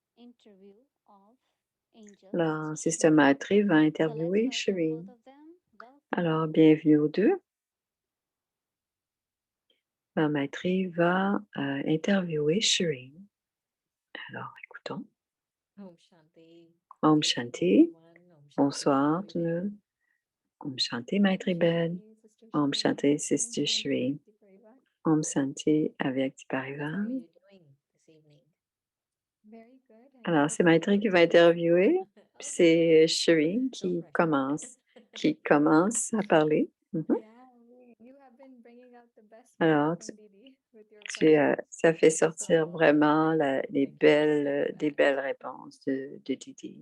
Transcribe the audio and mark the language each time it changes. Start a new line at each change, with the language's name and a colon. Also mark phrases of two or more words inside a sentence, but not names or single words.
French: Alors, Sister Maitri va interviewer Shireen. Alors, bienvenue aux deux. Maitri va interviewer Shireen. Alors, écoutons.
Sanskrit: Om Shanti.
French: Bonsoir tout le monde.
Sanskrit: Om Shanti Maitri Ben. Om Shanti Sister Shireen. Om Shanti
French: avec Parivan. Alors, c'est Maitri qui va interviewer. C'est Shireen qui commence à parler. Alors, ça fait sortir vraiment des belles réponses de Didi.